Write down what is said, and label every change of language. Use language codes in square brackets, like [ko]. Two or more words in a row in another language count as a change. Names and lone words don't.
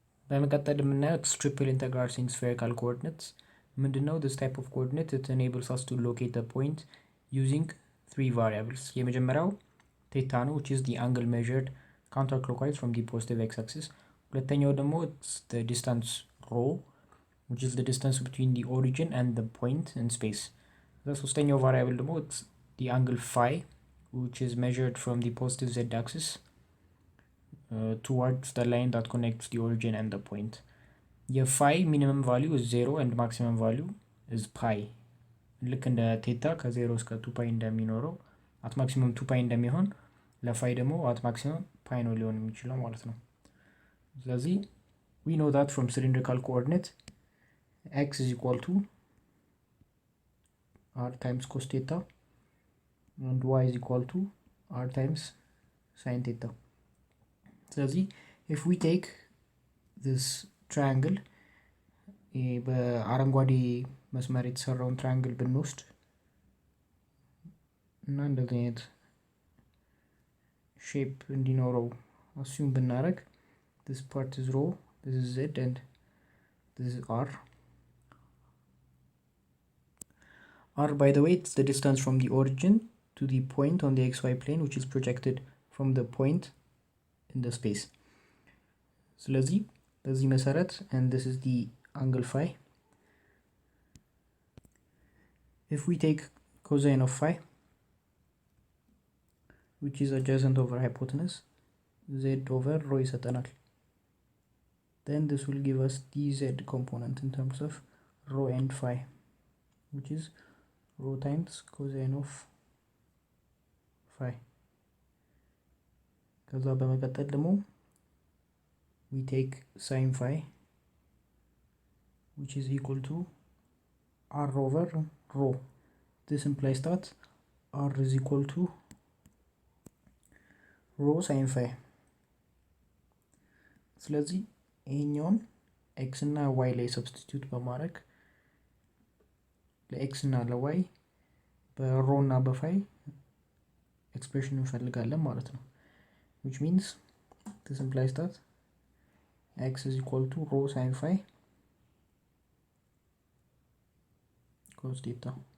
[am] በመቀጠል የምናየው [en] triple integral in spherical coordinates ምንድነው? This type of coordinate it enables us to locate the point using three variables. [am] የመጀመሪያው theta ነው, [en] which is the angle measured counterclockwise from the positive x-axis. [am] ሁለተኛው ደግሞ [en] it's the distance rho, which is the distance between the origin and the point in space. [am] ሶስተኛው variable ደግሞ [en] it's the angle phi, which is measured from the positive z-axis towards the line that connects the origin and the point. Your phi minimum value is 0 and maximum value is pi. [am] ልክ እንደ ቴታ ከ0 እስከ 2 ፓይ እንደሚኖረው [en] at maximum [am] 2 ፓይ እንደሚሆን ለፋይ ደግሞ [en] at maximum [am] ፓይ ነው ሊሆን የሚችለው ማለት ነው። ስለዚህ [en] we know that from cylindrical coordinate x is equal to r times cos theta and y is equal to r times sin theta. ስለዚህ if we take this triangle [am] በአረንጓዴ መስመር የተሰራውን ትራያንግል ብንወስድ እና እንደዚህ አይነት ሼፕ እንዲኖረው አሱም ብናረግ [en] this part is rho, this is z and this is r. R, by the way, it's the distance from the origin to the point on the xy plane which is projected from the point in the space. [am] ስለዚህ በዚህ መሰረት [en] and this is the angle phi. If we take cosine of phi, which is adjacent over hypotenuse, z over rho ይሰጠናል. Then this will give us the z component in terms of rho and phi, which is rho times cosine of phi. [am] ከዛ በመቀጠል ደግሞ [en] we take sin phi, which is equal to r over rho. This implies that r is equal to rho sin phi. [am] ስለዚህ ይሄኛውን x እና y ላይ ሰብስቲቲዩት በማድረግ ለx እና ለy በሮ እና በፋይ ኤክስፕሬሽን እንፈልጋለን ማለት ነው። [en] which means this implies that x is equal to rho sin phi cos theta.